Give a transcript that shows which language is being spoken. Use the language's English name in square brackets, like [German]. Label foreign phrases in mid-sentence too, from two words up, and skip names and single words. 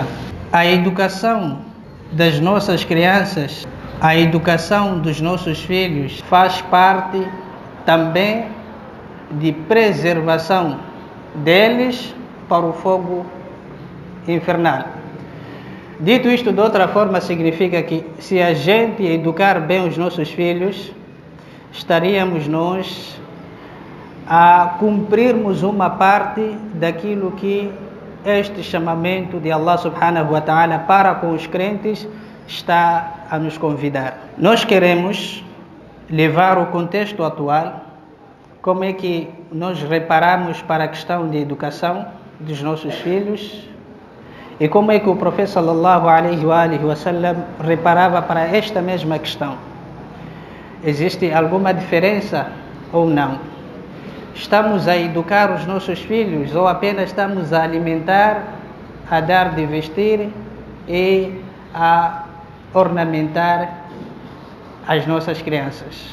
[Portuguese] A educação das nossas crianças, a educação dos nossos filhos faz parte também de preservação deles para o fogo infernal. Dito isto de outra forma, significa que se a gente educar bem os nossos filhos, estaríamos nós a cumprirmos uma parte daquilo que este chamamento de Allah [Arabic] سبحانه وتعالى [Portuguese] para com os crentes está a nos convidar. Nós queremos levar o contexto atual, como é que nós reparamos para a questão de educação dos nossos filhos e como é que o profeta [Arabic] صلى الله عليه وسلم [Portuguese] reparava para esta mesma questão. Existe alguma diferença ou não? Estamos a educar os nossos filhos ou apenas estamos a alimentar, a dar de vestir e a ornamentar as nossas crianças?